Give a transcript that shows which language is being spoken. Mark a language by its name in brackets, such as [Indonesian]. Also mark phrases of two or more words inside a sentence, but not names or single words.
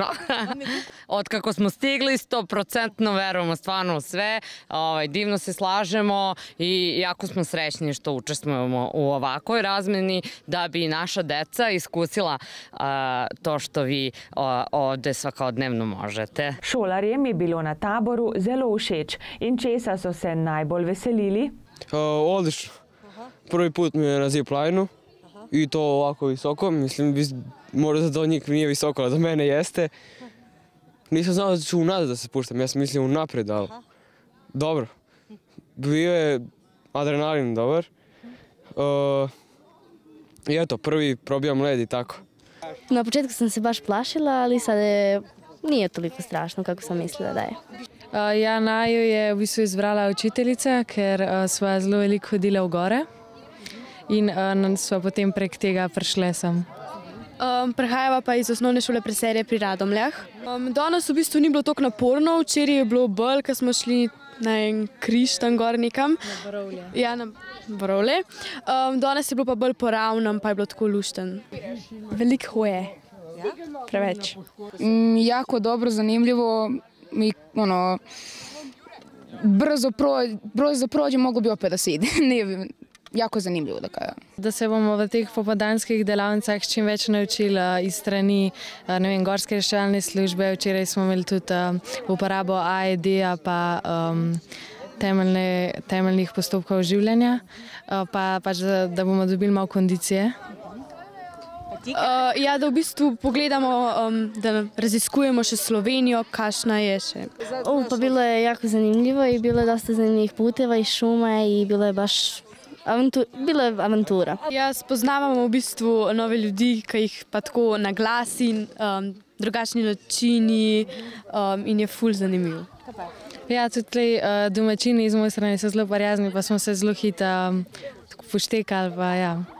[Serbian] Od kako smo stigli, 100% verujemo stvarno u sve, divno se slažemo i jako smo srećni što učestvujemo u ovakvoj razmeni da bi naša deca iskusila to što vi ovde svakodnevno možete. [Slovenian] Šolarjem je bilo na taboru zelo všeč in česa so se najbolj veselili? [Serbian] Odlično. Prvi put mi je na ziplineu i to ovako visoko. Mislim, možda do njih nije visoko, ali do mene jeste. Nisam znao da ću unazad da se spuštam, ja sam mislio unapred, ali dobro. Bio je adrenalin dobar. I eto, prvi probijam led i tako. Na početku sam se baš plašila, ali sad nije toliko strašno kako sam mislila da je. [Slovenian] Ja, naju je v bistvu izbrala učiteljica, ker sva zelo veliko hodila v gore in sva potem prek tega prišle sem. Prihajava pa iz osnovne šole Preserje pri Radomljah. Danes v bistvu ni bilo toliko naporno, včeraj je bilo bolj, ko smo šli na en križ tam gor nekam. Na Borovlje. Ja, na Borovlje. Danes je bilo pa bolj poravnan, pa je bilo tako lušten. Veliko hoje. Preveč. [Serbian] Jako dobro, zanimljivo. Brzo prođe, mogu bi opet da se ide. Jako zanimljivo da kažem. [Slovenian] Da se bomo v teh popodanskih delavnicah čim več naučili iz strani Gorske reševalne službe. Včeraj smo imeli tudi uporabo AED-a pa temeljnih postopkov življenja, pa da bomo dobili malo kondicije. Ja, da v bistvu pogledamo, da raziskujemo še Slovenijo, kakšna je še. [Serbian] Pa bilo je jako zanimljivo i bilo je dosta zanimljivih puteva i šume i bilo je baš avantura. [Slovenian] Ja, spoznavamo v bistvu nove ljudi, ki jih pa tako naglasi, drugačni načini in je ful zanimivo. Ja, tudi domačini iz moje strani so zelo prijazni, pa smo se zelo hitro poštekali, pa ja.